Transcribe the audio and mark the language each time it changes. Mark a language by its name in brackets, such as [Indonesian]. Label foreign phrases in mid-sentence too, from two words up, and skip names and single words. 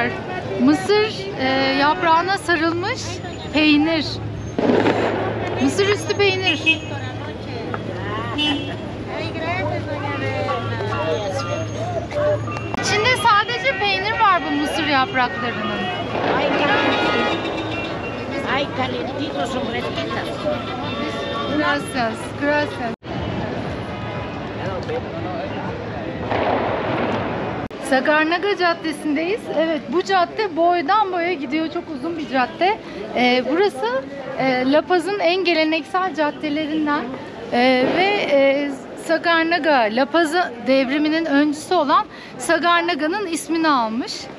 [Turkish] Mısır yaprağına sarılmış peynir. Mısır üstü peynir. İçinde sadece peynir var bu mısır yapraklarının. Ay, [Spanish] calentitos, son fresquitas. Gracias, gracias. [Turkish] Sagarnaga Caddesi'ndeyiz. Evet, bu cadde boydan boya gidiyor. Çok uzun bir cadde. Burası La Paz'ın en geleneksel caddelerinden ve Sagarnaga, La Paz devriminin öncüsü olan Sagarnaga'nın ismini almış.